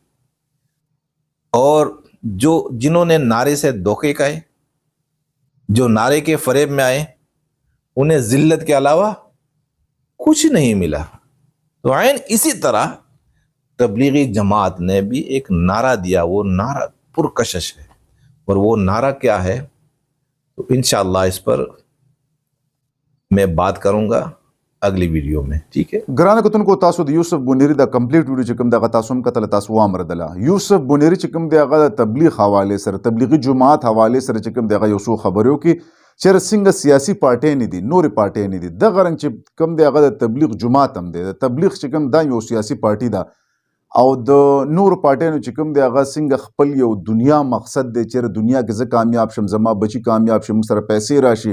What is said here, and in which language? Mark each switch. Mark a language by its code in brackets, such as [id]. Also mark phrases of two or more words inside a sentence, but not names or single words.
[ur] اور جنہوں نے نعرے سے دھوکے کھائے، جو نعرے کے فریب میں آئے، انہیں ذلت کے علاوہ کچھ نہیں ملا. تو عین اسی طرح تبلیغی جماعت نے بھی ایک نعرہ دیا، وہ نعرہ پرکشش ہے، اور وہ نعرہ کیا ہے تو انشاءاللہ اس پر میں بات کروں گا اگلی ویڈیو میں. ٹھیک ہے، [ps] ګرانه کتونکو تاسو د یوسف بونیری د [en] complete video [ps] چې کوم دغه تاسو هم کتل تاسو وامردله. یوسف بونیری چې کوم دغه د تبلیغ حواله سره، تبلیغي جماعت حواله سره چې کوم دغه یو څو خبرو کې چیرې څنګه سیاسي پارټۍ نه دي، نورې پارټۍ نه دي، دغه رنګ چې کوم دغه د تبلیغ جماعت هم دی، د تبلیغ چې کوم دا یو سیاسي پارټي ده، او د نور پارټیانو چې کوم دی هغه څنګه خپل یو دنیا مقصد دی، چیرې دنیا کې زه کامیاب شم، زما بچي کامیاب شي، موږ سره پیسې راشي.